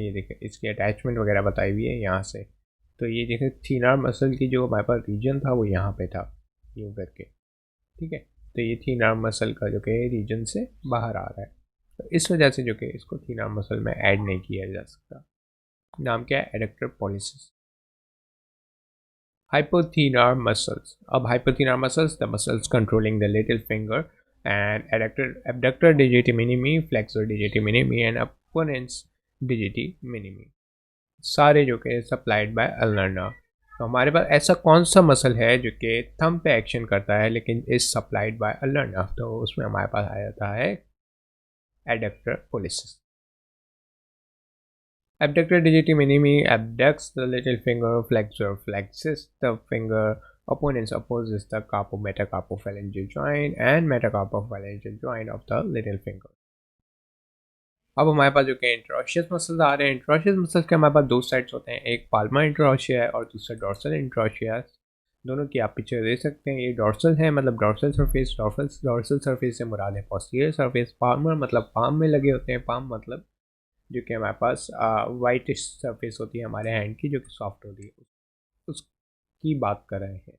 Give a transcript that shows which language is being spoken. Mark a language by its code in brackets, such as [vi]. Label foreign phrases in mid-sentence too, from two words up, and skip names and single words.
[ur] یہ دیکھیں، اس کی اٹیچمنٹ وغیرہ بتائی ہوئی ہے یہاں سے۔ تو یہ دیکھیں [en] thenar muscle [ur] کی جو ہمارے پاس ریجن تھا وہ یہاں پہ تھا، یوں کر کے، ٹھیک ہے. تو یہ [en] thenar muscle [ur] کا جو کہ ریجن سے باہر آ رہا ہے، تو اس وجہ سے جو کہ اس کو [en] thenar muscle [ur] میں ایڈ نہیں کیا جا سکتا. نام کیا ہے, [en] adductor pollicis. Hypothenar muscles. Ab hypothenar muscles, the muscles controlling the little finger and abductor digiti minimi, flexor digiti minimi and opponents digiti minimi. [ur] سارے جو کہ [en] supplied by ulnar nerve. [ur] تو ہمارے پاس ایسا کون سا مسل ہے جو کہ تھمب پہ ایکشن کرتا ہے لیکن [en] is supplied by ulnar nerve, [ur] تو اس میں ہمارے پاس آ جاتا ہے [en] adductor pollicis. Abductor digiti minimi abducts the little finger, flexor flexes the finger, opponents opposes the carpo-metacarpophalangeal joint and metacarpophalangeal joint of the little finger. [ur] اب ہمارے پاس جو کہ [en] interosseous muscles [ur] آ رہے ہیں. [en] interosseous muscles [ur] کے ہمارے پاس 2 سیٹس ہوتے ہیں، ایک [en] palmar interossei [ur] ہے اور دوسرا [en] dorsal interossei. [ur] دونوں کی آپ پکچر دے سکتے ہیں۔ یہ ڈورسل ہے مطلب [en] dorsal surface, dorsal surface [ur] سے مراد ہے [en] posterior surface. [ur] پالمر مطلب پام میں لگے ہوتے ہیں، پام مطلب جو کہ ہمارے پاس [en] whitish surface [ur] ہوتی ہے ہمارے ہینڈ کی جو کہ سافٹ ہوتی ہے، اس کی بات کر رہے ہیں.